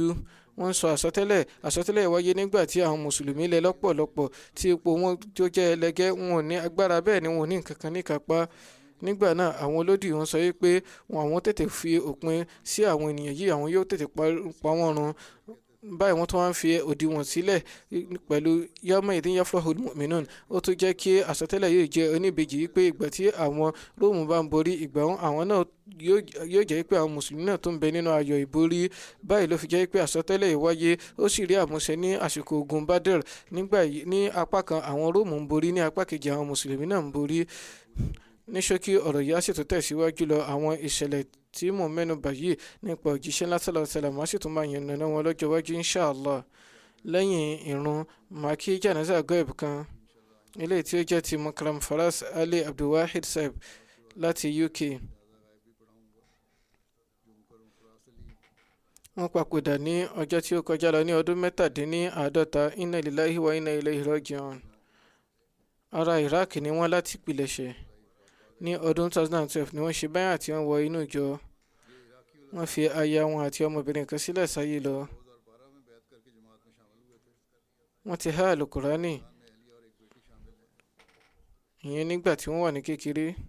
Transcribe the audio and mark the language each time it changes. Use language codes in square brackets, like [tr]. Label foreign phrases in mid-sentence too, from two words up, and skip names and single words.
[yo] Wọ́n sọ àsọtẹ́lẹ̀ wáyé nígbà tí àwọn mùsùlùmí lẹ lọ́pọ̀lọpọ̀ tí ipò wọn tó jẹ́ ẹlẹgẹ́, wọn ò ní agbára, bẹ́ẹ̀ ni wọn ò ní nǹkan kan níkápá. Nígbà náà àwọn olódì wọn sọ wípé àwọn tètè fi òpin sí àwọn ènìyàn yìí, àwọn yóò tètè pa wọ́n run. Báyìí wọ́n tún wá ń fi òdiwọ̀n sílẹ̀ pẹ̀lú [ar] يومئذ يفرح المؤمنون. [yo] Ó tún jẹ́ kí àsọtẹ́lẹ̀ yìí jẹ́ oníbejì wípé ìgbà tí àwọn Róòmù bá ń borí, ìgbà àwọn náà yóò jẹ́ pé àwọn mùsùlùmí náà tó ń bẹ nínú ayọ̀ ìborí. Báyìí ló fi jẹ́ pé àsọtẹ́lẹ̀ yìí wáyé, ó sì rí àmúṣẹ ní àsìkò ogun Badr. Nígbà yìí ní apá kan àwọn Róòmù ń borí, ní apá kejì àwọn mùsùlùmí náà ń borí. Ní ṣókí ọ̀rọ̀ yìí á sì tún tẹ̀síwájú lọ. Àwọn ìṣẹ̀lẹ̀ tí mò ń mẹ́nu bà yìí nípa òjíṣẹ́ ńlá [ar] صلى الله عليه وسلم, [yo] á sì tún máa yànnàná wọn lọ́jọ́ iwájú inshallah. Lẹ́yìn ìrun màá kí jánásà ghaib kan eléyìí tí ó jẹ́ ti Mukram Faraz Ali Abdulwahid Saib láti UK. Wọ́n papòdà ní ọjọ́ tí ó kọjá lọ ní ọdún 57. [ar] إنا لله وإنا إليه راجعون. [yo] Ará Iraq ni wọ́n láti ìpilẹ̀ṣẹ̀. Ní ọdún 2012 ni wọ́n ṣe báyà tí wọ́n wọ inú ìjọ. Wọ́n fi aya wọn àti ọmọbìnrin kan sílẹ̀ sáyé lọ. Wọ́n ti há Al-Qur'ani ìyẹn nígbà tí wọ́n wà ní kékeré.